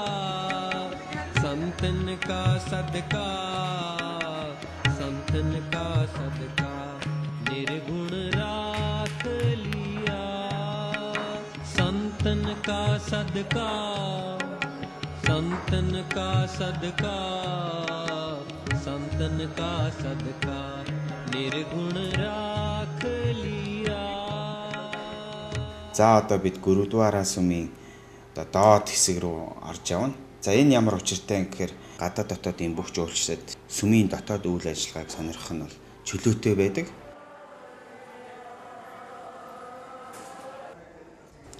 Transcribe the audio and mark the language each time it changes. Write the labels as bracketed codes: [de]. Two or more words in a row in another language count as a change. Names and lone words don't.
[hi] संतन का सदका संतन का सदका निर्गुण राख लिया संतन का सदका संतन का सदका संतन का सदका निर्गुण राख लिया. [mn] За одоо бид Гүрүдвара сүмийн одоо доод хэсэг рүү орж явна. За энэ ямар учиртай юм гэхээр гадаад дотоод ийм бүх жуулчдад сүмийн дотоод үйл ажиллагааг сонирхох нь бол чөлөөтэй байдаг.